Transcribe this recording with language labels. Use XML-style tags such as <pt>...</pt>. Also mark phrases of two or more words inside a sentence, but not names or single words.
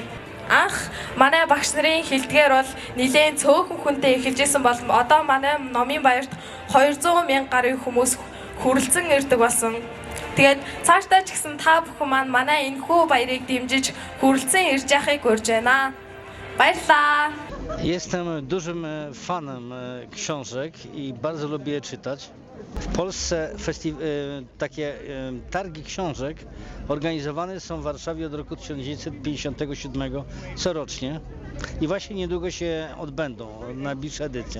<mn>Анх манай багш нарын хэлдгээр бол нэлээд цөөхөн хүнтэй эхэлжсэн бол одоо манай номын баярт 200,000 гаруй хүмүүс хүрэлцэн ирдэг болсон. Тэгээд цаашдаа ч гэсэн та бүхэн маань манай энэхүү баярыг дэмжиж хүрэлцэн ирж яхахыг урьж байна. Баярлалаа.</mn> <pl>Jestem dużym fanem książek i bardzo lubię czytać. W Polsce takie targi książek organizowane są w Warszawie od roku 1957 corocznie i właśnie niedługo się odbędą najbliższe edycje.</pl>